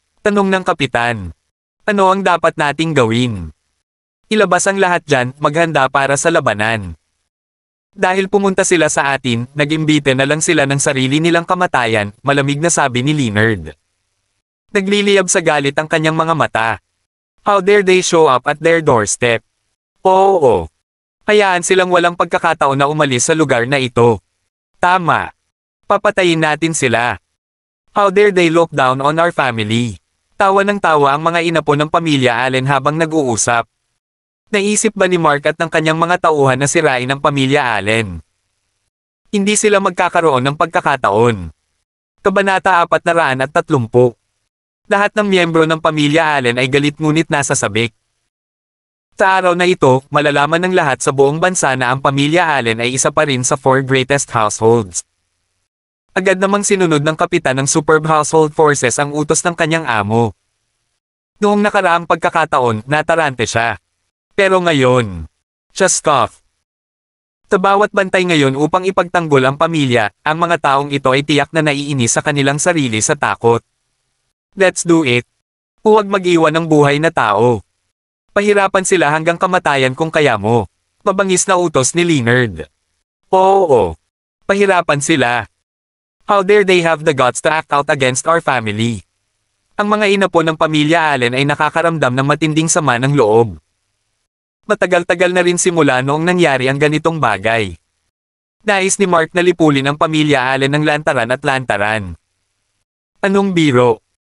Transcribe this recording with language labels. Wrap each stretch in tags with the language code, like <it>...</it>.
<tl>Tanong ng kapitan. "Ano ang dapat nating gawin? Ilabas ang lahat dyan, maghanda para sa labanan. Dahil pumunta sila sa atin, nag-imbite na lang sila ng sarili nilang kamatayan," malamig na sabi ni Leonard. Nagliliyab sa galit ang kanyang mga mata.</tl> <en>How dare they show up at their doorstep?</en> <tl>Oo. Hayaan silang walang pagkakataon na umalis sa lugar na ito. Tama. Papatayin natin sila.</tl> <en>How dare they look down on our family?</en> <tl>Tawa ng tawa ang mga inapo ng pamilya Allen habang nag-uusap. Naisip ba ni Mark at ng kanyang mga tauhan na sirain ang pamilya Allen? Hindi sila magkakaroon ng pagkakataon. Kabanata 430. Lahat ng miyembro ng pamilya Allen ay galit ngunit nasa sabik. Sa araw na ito, malalaman ng lahat sa buong bansa na ang pamilya Allen ay isa pa rin sa</tl> <en>4 greatest households.</en> <tl>Agad namang sinunod ng kapitan ng Superb Household Forces ang utos ng kanyang amo. Noong nakaraang pagkakataon, natarante siya. Pero ngayon, siya scoff. Sa bawat bantay ngayon upang ipagtanggol ang pamilya, ang mga taong ito ay tiyak na naiinis sa kanilang sarili sa takot.</tl> <en>Let's do it.</en> <tl>Huwag mag-iwan ng buhay na tao. Pahirapan sila hanggang kamatayan kung kaya mo. Mabangis na utos ni Leonard. Oo. Pahirapan sila.</tl> <en>How dare they have the guts to act out against our family?</en> <tl>Ang mga inapo ng pamilya Allen ay nakakaramdam ng matinding sama ng loob. Matagal-tagal na rin simula noong nangyari ang ganitong bagay. Nais ni Mark na lipulin ang pamilya Allen ng lantaran at lantaran. Anong biro?</tl>